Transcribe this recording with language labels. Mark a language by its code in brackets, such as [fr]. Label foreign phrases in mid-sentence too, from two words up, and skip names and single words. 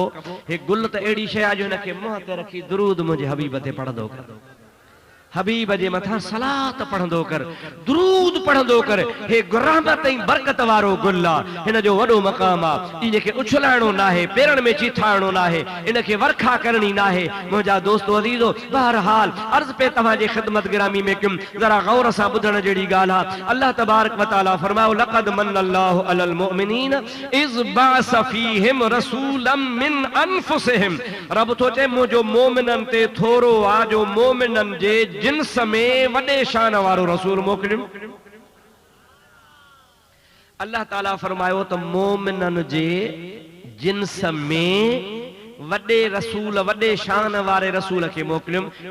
[sd] हे गुल त अहिड़ी शइ आहे जो हिनखे मुंहं ते रखी दुरूद मुंहिंजे हबीब ते पढ़ंदो कर, हबीब जे मथां सलात पढ़ंदो कर, दुरूद पढ़ंदो कर। हे रहमत ऐं बरकत वारो गुल आहे, हिन जो वॾो मक़ाम आहे। इनखे उछलाइणो न आहे, पेरनि में चीथाइणो न आहे, इनखे वरखा करणी न आहे। मुंहिंजा दोस्तो अज़ीज़ो, बहरहाल अर्ज़ पे तव्हांजे ख़िदमत गिरामी में कयुमि, ज़रा गौर सां ॿुधण जहिड़ी ॻाल्हि आहे। अल्लाह तबारक व तआला फरमायो [ar] لقد منّ الله على المؤمنين إذ بعث فيهم رسولا من أنفسهم. [sd] रब थो चए मुंहिंजो मोमिननि ते थोरो आहे जो मोमिननि जे जिन्स में वॾे शान वारो रसूल मोकिलियुमि। अल्लाह ताला फरमायो त मोमिननि जे जिन्स में वॾे रसूल, वॾे शान वारे रसूल खे मोकिलियुमि।